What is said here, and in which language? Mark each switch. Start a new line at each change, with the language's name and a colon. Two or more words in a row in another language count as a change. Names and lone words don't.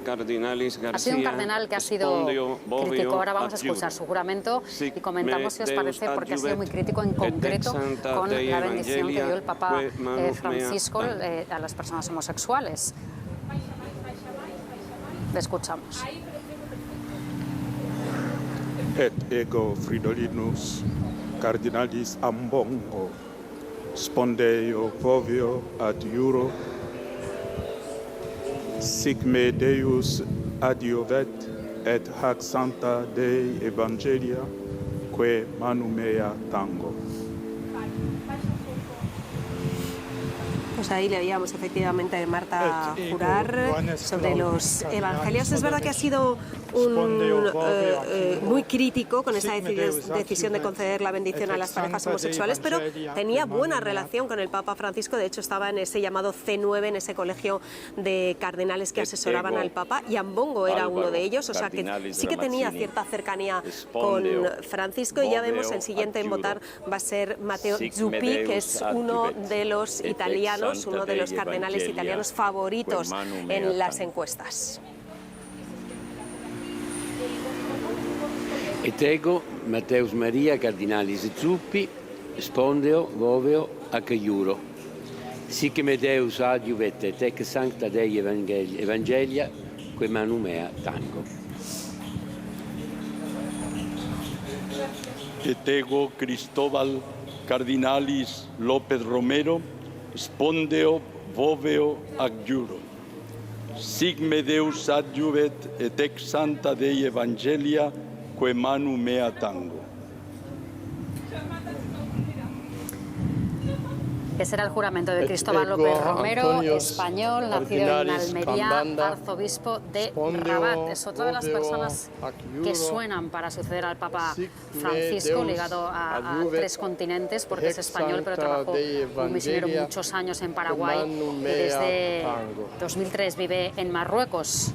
Spanish: Ha sido un cardenal que ha sido crítico. Ahora vamos a escuchar su juramento y comentamos si os parece, porque ha sido muy crítico en concreto con la bendición que dio el Papa Francisco a las personas homosexuales. Le escuchamos.
Latin: Et ego Fridolinus cardinalis Ambongo spondeo vovio ad iuro sic me Deus adiovet et hac sancta Dei evangelia que manum mea tango.
Spanish: Pues ahí le veíamos efectivamente a Marta jurar sobre los evangelios. Es verdad que ha sido muy crítico con esa decisión de conceder la bendición a las parejas homosexuales, pero tenía buena relación con el Papa Francisco. De hecho, estaba en ese llamado C9, en ese colegio de cardenales que asesoraban al Papa, y Ambongo era uno de ellos, o sea que sí que tenía cierta cercanía con Francisco. Y ya vemos, el siguiente en votar va a ser Matteo Zuppi, que es uno de los italianos, uno de los cardenales italianos favoritos en las encuestas.
Latin: Et ego, Matteus Maria cardinalis Zuppi, spondeo voveo ac iuro. Sic me Deus adiuvet et ec sancta Dei evangelia, que manum mea tango. Et ego, Cristóbal cardinalis López Romero, spondeo voveo ac iuro. Sic me Deus adiuvet et ec sancta Dei evangelia, que manum mea tango.
Spanish: Ese era el juramento de Cristóbal López Romero, español, nacido en Almería, arzobispo de Rabat. Es otra de las personas que suenan para suceder al Papa Francisco, ligado a 3 continentes, porque es español, pero trabajó como misionero muchos años en Paraguay y desde 2003 vive en Marruecos.